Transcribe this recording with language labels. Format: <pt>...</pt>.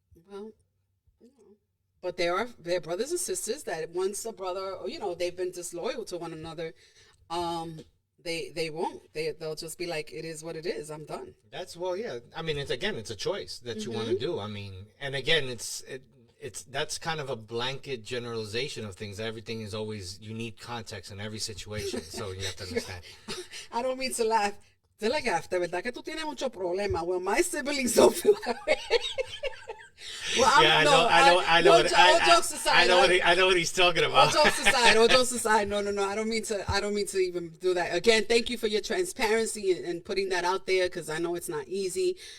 <en>well, but they're brothers and sisters that once a brother, they've been disloyal to one another, they won't. They'll just be like, it is what it is. I'm done. Yeah. I mean, it's a choice that you want to do. I mean, and again, that's kind of a blanket generalization of things. Everything is always, you need context in every situation, so you have to understand. I don't mean to laugh.</en> <es>Dilligaff, de verdad que tú tienes mucho problema.</es> <en>Well, my siblings don't feel that way. Well, I know. All jokes aside, I know what he's talking about. All jokes aside. No. I don't mean to even do that. Again, thank you for your transparency and putting that out there, because I know it's not easy.</en>